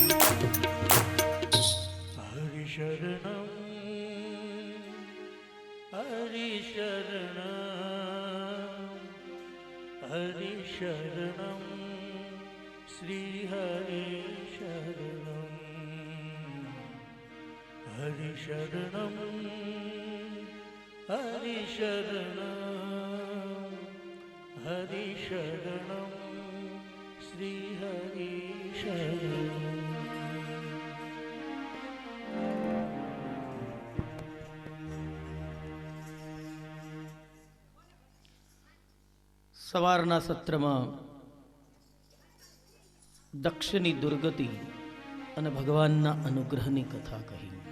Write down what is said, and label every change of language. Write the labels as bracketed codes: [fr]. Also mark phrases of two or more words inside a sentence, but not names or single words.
[sa] हरि शरणं हरि शरणं हरि शरणं श्री हरि शरणं हरिशरणम हरिशरणम हरिशरणम श्री हरिशरणम. [gu] સવારના સત્રમાં દક્ષની દુર્ગતિ અને ભગવાનના અનુગ્રહની કથા કહી.